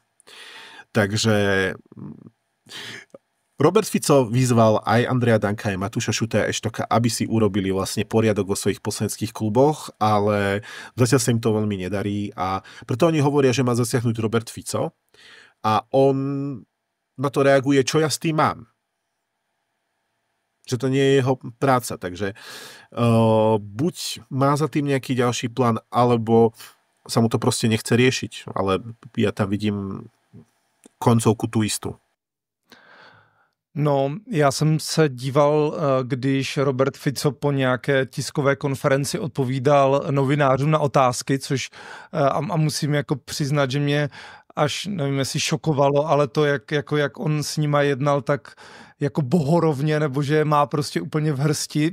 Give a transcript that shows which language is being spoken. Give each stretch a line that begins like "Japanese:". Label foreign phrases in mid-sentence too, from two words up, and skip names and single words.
Slovak: Takže Robert Fico vyzval aj Andreja Danka, aj Matúša Šutaja Eštoka, aby si urobili vlastne poriadok vo svojich poslaneckých kluboch, ale zatiaľ sa im to veľmi nedarí a preto oni hovoria, že má zasiahnuť Robert Fico a on na to reaguje, čo ja s tým mám. Že to nie je jeho práca, takže buď má za tým nejaký ďalší plán, alebo sa mu to proste nechce riešiť, ale ja tam vidím koncovku tu istú.
Czech: No, já jsem se díval, když Robert Fico po nějaké tiskové konferenci odpovídal novinářům na otázky, což a musím jako přiznat, že mě až, nevím, jestli šokovalo, ale to, jak on s nima jednal, tak jako bohorovně, nebo že je má prostě úplně v hrsti.